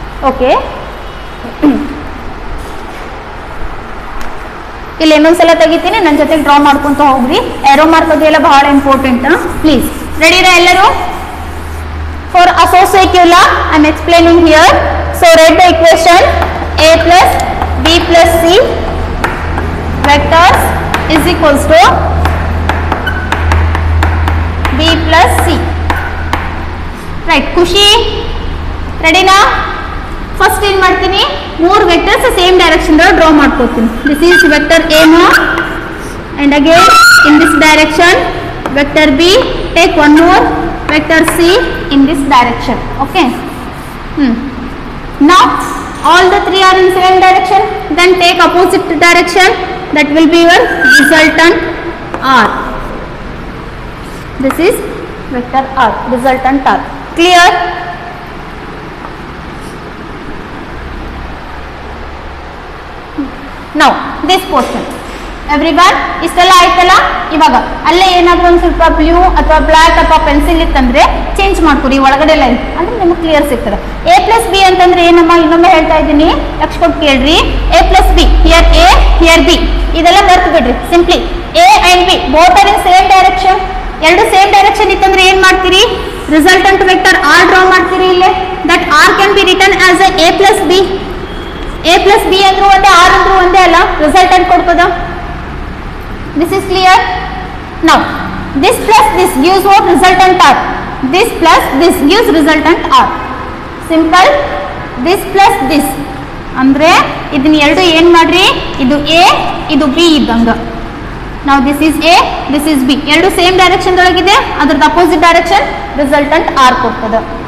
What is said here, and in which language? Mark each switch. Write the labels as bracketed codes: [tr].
[en] Okay. [kn] ಇಲ್ಲಿ ಇನ್ನೊಂದ್ಸಲ ತೆಗಿತೀನಿ, ನನ್ನ ಜೊತೆಗೆ ಡ್ರಾ ಮಾಡ್ಕೊಂತ ಹೋಗ್ರಿ. ಏರೋ ಮಾರ್ಕ್ ಅದು ಎಲ್ಲ ಬಹಳ ಇಂಪಾರ್ಟೆಂಟ್. [en] please [kn] ರೆಡಿರಾ ಎಲ್ಲರೂ? [en] For associative law I am explaining here. So write the equation. A plus B plus C vectors is equals to b plus c. [kn] Right, ಖುಷಿ ರೆಡಿನಾ? ಫಸ್ಟ್ ಏನ್ ಮಾಡ್ತೀನಿ? ಮೂರು ವೆಕ್ಟರ್ಸ್ ಸೇಮ್ ಡೈರೆಕ್ಷನ್ ಡ್ರಾ ಮಾಡ್ಕೋತೀನಿ. [en] This is vector A not and again in this direction vector B. Take one more vector C in this direction. Okay. Now all the three are in same direction. Then take opposite direction. That will be your resultant R. This is vector R, resultant R. Clear? Now this portion everyone [kn] ಇಷ್ಟೆಲ್ಲ ಆಯ್ತಲ್ಲ. ಇವಾಗ ಅಲ್ಲೇ ಏನಾದರೂ ಒಂದು ಸ್ವಲ್ಪ blue ಅಥವಾ black ಅಥವಾ pencil ಇತ್ತಂದ್ರೆ ಚೇಂಜ್ ಮಾಡ್ಕೊರಿ ಒಳಗಡೆ ಲೈನ್, ಅಂದ್ರೆ ನಿಮ್ಗೆ ಕ್ಲಿಯರ್ ಸಿಗ್ತದೆ. ಎ ಪ್ಲಸ್ ಬಿ ಅಂತಂದ್ರೆ ಏನಮ್ಮ? ಇನ್ನೊಮ್ಮೆ ಹೇಳ್ತಾ ಇದ್ದೀನಿ, ಲಕ್ಷ ಕೊಟ್ಟು ಕೇಳ್ರಿ. A plus B, here A here B, ಇದೆಲ್ಲ ಮರ್ತು ಬಿಡ್ರಿ. [en] Simply A and B both are in same direction. [kn] ಎರಡು ಸೇಮ್ ಡೈರೆಕ್ಷನ್ ಇತ್ತಂದ್ರೆ ಏನ್ ಮಾಡ್ತೀರಿ? ರಿಸಲ್ಟೆಂಟ್ ವೆಕ್ಟರ್ ಆರ್ ಡ್ರಾ ಮಾಡ್ತೀರಿ. ಇಲ್ಲೇ [en] That R can be written as A plus B. [kn] A plus B ಅಂದ್ರೂ ಒಂದೇ, ಆರ್ ಅಂದ್ರೂ ಒಂದೇ ಅಲ್ಲ, ರಿಸಲ್ಟೆಂಟ್ ಕೊಡ್ತದ. [en] This is clear? Now this plus this gives what? Resultant R. This plus this gives resultant R. Simple. This plus this [kn] ಅಂದ್ರೆ ಇದನ್ನ ಎರಡು ಏನ್ ಮಾಡ್ರಿ? ಇದು A, ಇದು B ಇದ್ದಂಗ. [en] Now this is A, this is B. [kn] ಎರಡು ಸೇಮ್ ಡೈರೆಕ್ಷನ್ ಒಳಗಿದೆ, ಅದರದ್ದು ಅಪೋಸಿಟ್ ಡೈರೆಕ್ಷನ್ ರಿಸಲ್ಟೆಂಟ್ R ಕೊಡ್ತದ.